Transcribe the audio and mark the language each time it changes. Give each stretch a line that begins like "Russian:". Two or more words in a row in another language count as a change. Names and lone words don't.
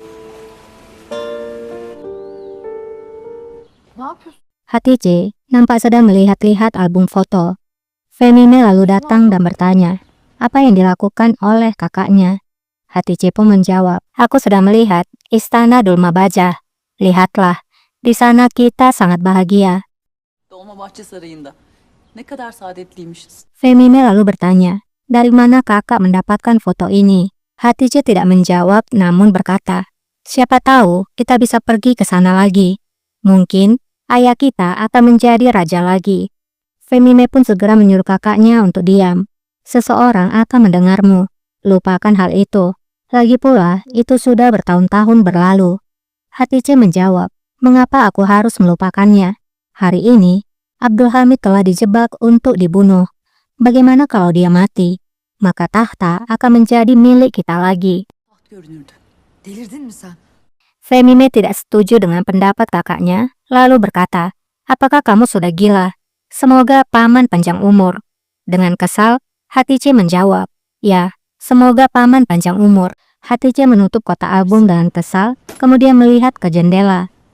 Indonesian: Hatice nampak sedang melihat-lihat album foto. Femime lalu datang dan bertanya, apa yang dilakukan oleh kakaknya? Hatice pun menjawab, aku sedang melihat Istana Dulma Bajah. Lihatlah, di sana kita sangat bahagia.
Turkish: Dolmabahçe Sarayı'nda. Ne kadar saadetliymişiz.
Indonesian: Femime lalu bertanya, dari mana kakak mendapatkan foto ini? Hatice tidak menjawab namun berkata, siapa tahu kita bisa pergi ke sana lagi. Mungkin ayah kita akan menjadi raja lagi. Femime pun segera menyuruh kakaknya untuk diam. Seseorang akan mendengarmu. Lupakan hal itu. Lagi pula, itu sudah bertahun-tahun berlalu. Hatice menjawab, mengapa aku harus melupakannya? Hari ini, Abdul Hamid telah dijebak untuk dibunuh. Bagaimana kalau dia mati? Maka tahta akan menjadi milik kita lagi.
Turkish: Taht görünürdü. Delirdin mi sen?
Indonesian: Femime tidak setuju dengan pendapat kakaknya, lalu berkata, apakah kamu sudah gila? Semoga paman panjang umur. Dengan kesal, Hatice menjawab, ya, semoga paman panjang umur. Hatice menutup kotak album dengan kesal, kemudian melihat ke jendela.